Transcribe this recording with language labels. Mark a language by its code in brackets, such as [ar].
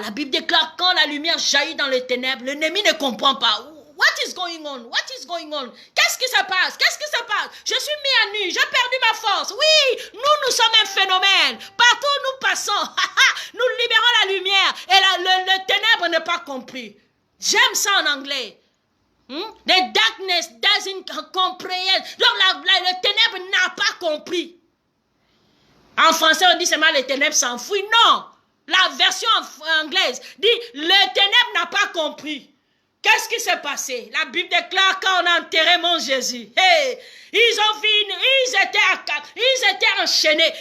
[fr] La Bible déclare quand la lumière jaillit dans les ténèbres, l'ennemi ne comprend pas. [en] What is going on? What is going on? [fr] Qu'est-ce qui se passe? [en] Qu'est-ce qui se passe? [fr] Je suis mis à nu, j'ai perdu ma force. Oui, nous sommes un phénomène. Partout où nous passons, nous libérons la lumière. Et le ténèbre n'est pas compris. J'aime ça en anglais. [en] The darkness doesn't comprehend. [fr] Donc le ténèbre n'a pas compris. En français, on dit seulement les ténèbres s'enfuient. Non, la version anglaise dit le ténèbre n'a pas compris. Qu'est-ce qui s'est passé? La Bible déclare quand on a enterré mon Jésus. Hey, ils étaient enchaînés.